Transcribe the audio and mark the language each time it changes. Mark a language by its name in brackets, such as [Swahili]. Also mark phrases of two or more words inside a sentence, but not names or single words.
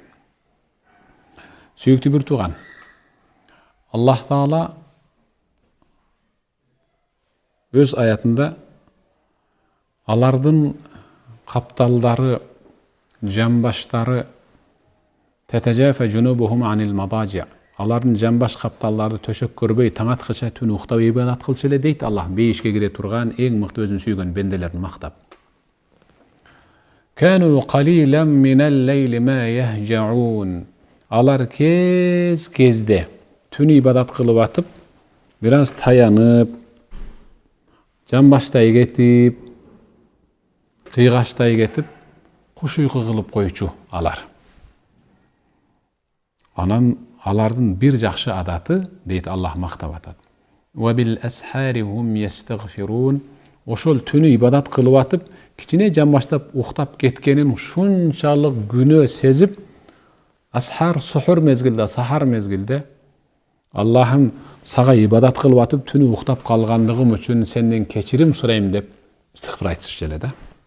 [Kyrgyz] Сүйүктүү бир тууган, Аллах Таала өз аятында алардын капталдары, жамбаштары [Arabic] تتجافى جنوبهم عن المضاجع. [Kyrgyz] Алардын жамбаш капталдары төшөк көрбөй таң аткыча түн уктап ибадат кылчу эле дейт Аллах, бейишке кире турган эң мыкты өзүн сүйгөн бенделерин мактап. [Arabic] كانوا قليلا من الليل ما يهجعون. [Kyrgyz] Алар кезде түн ибадат кылып атып, бир аз таянып, жамбаштай кетип, кыйгачтай кетип, куш уйку кылып койчу алар. Анан алардын бир жакшы адаты, дейт Аллах мактап атат. [Arabic] وبالأسحار هم يستغفرون. [Kyrgyz] Ошол түнү ибадат кылып атып, кичине жамбаштап уктап кеткенин шунчалык күнөө сезип, асхар сухур мезгилде, сахар мезгилде Аллахым сага ибадат кылып атып, түнү уктап калгандыгым үчүн сенден кечирим сурайм деп истигфар айтышчу эле да.